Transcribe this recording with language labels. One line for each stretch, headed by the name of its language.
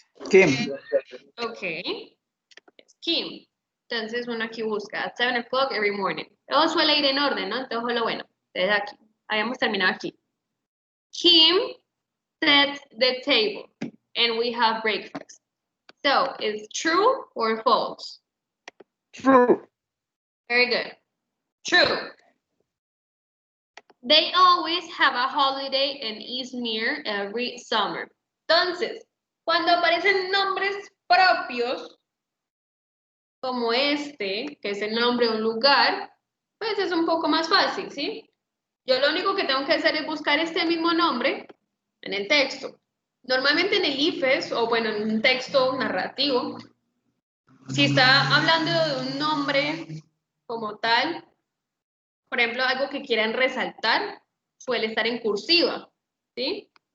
Spanish: Kim. Ok, es Kim. Entonces uno aquí busca
English: at 7 o'clock every morning.
Spanish: Todo suele ir en orden, ¿no? Entonces lo bueno. Entonces aquí, habíamos terminado aquí.
English: Kim sets the table and we have breakfast. So, is true or false? True. Very good. True. They always have a holiday in Izmir every summer.
Spanish: Entonces, cuando aparecen nombres propios, como este, que es el nombre de un lugar, pues es un poco más fácil, ¿sí? Yo lo único que tengo que hacer es buscar este mismo nombre en el texto. Normalmente en el IFES, o bueno, en un texto narrativo, si está hablando de un nombre como tal, por ejemplo, algo que quieran resaltar, suele estar en cursiva, ¿sí?